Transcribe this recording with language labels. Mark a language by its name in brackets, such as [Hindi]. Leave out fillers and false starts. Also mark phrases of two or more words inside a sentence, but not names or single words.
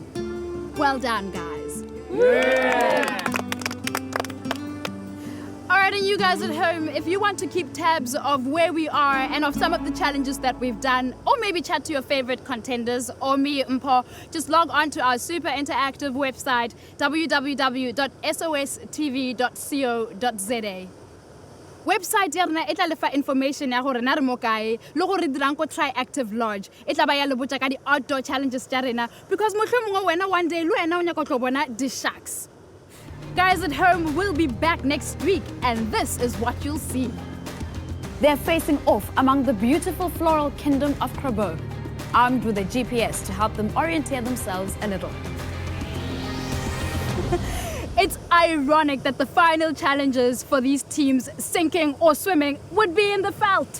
[English] Well done, guys. Yeah. All right, and you guys at home, if you want to keep tabs of where we are and of some of the challenges that we've done, or maybe chat to your favorite contenders, or me, Mpo, just log on to our super interactive website, www.sostv.co.za. [Northern Sotho] Website ya rena e tla lefa information ya gore na re mo kae le gore re dirang ko Tri-Active Lodge. E tla ba ya le botsa ka di [English] outdoor challenges [Northern Sotho] tsa rena, because mohlomongwe wena [English] one day [Northern Sotho] le wena o nyaka tlo bona di sharks. [English] Guys at home, we'll be back next week, and this is what you'll see. They're facing off among the beautiful floral kingdom of Krabo, armed with a GPS to help them orientate themselves a little. It's ironic that the final challenges for these teams, sinking or swimming, would be in the veld.